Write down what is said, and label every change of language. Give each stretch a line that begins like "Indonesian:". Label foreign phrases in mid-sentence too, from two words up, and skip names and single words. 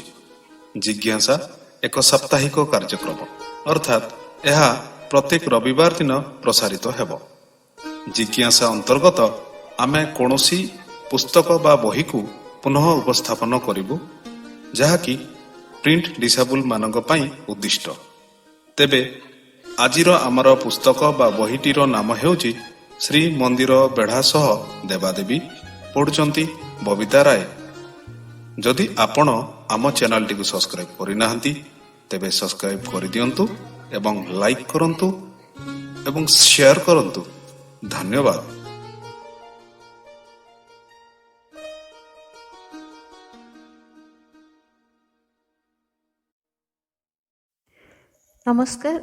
Odia: ଜିଜ୍ଞାସା ଏକ ସାପ୍ତାହିକ କାର୍ଯ୍ୟକ୍ରମ ଅର୍ଥାତ ୟହ ପ୍ରତ୍ୟେକ ରବିବାର ଦିନ ପ୍ରସାରିତ ହେବୋ। ଜିଜ୍ଞାସା ଅନ୍ତର୍ଗତ ଆମେ କୋନୋସୀ ପୁସ୍ତକ ବା ବହୀ କୋ ପୁନଃ ଉପସ୍ଥାପନ କରିବୁ ଜହାଁକି
English: print disable
Odia: ମାନକ ପଈ ଉଦ୍ଦିଷ୍ଟ। ତେବେ ଆଜିର ଆମର ପୁସ୍ତକ ବା ବହୀଟୀର ନାମ ହେଉଚୀ ଶ୍ରୀ ମନ୍ଦିର ବେଢ଼ା ସହ ଦେବାଦେବୀ ପଢ଼ୁଚନ୍ତୀ ବବିତା ରାୟ। ଜଦି ଆପଣ ଆମ ଚ୍ୟାନେଲ ଟୀ ସବସ୍କ୍ରାଇବ କରିନାହନ୍ତୀ ତେବେ ସବସ୍କ୍ରାଇବ କରି ଦିୟନ୍ତୁ ଏବଂ ଲାଇକ କରନ୍ତୁ ଏବଂ ଶେୟର କରନ୍ତୁ। ଧନ୍ୟବାଦ। ନମସ୍କାର।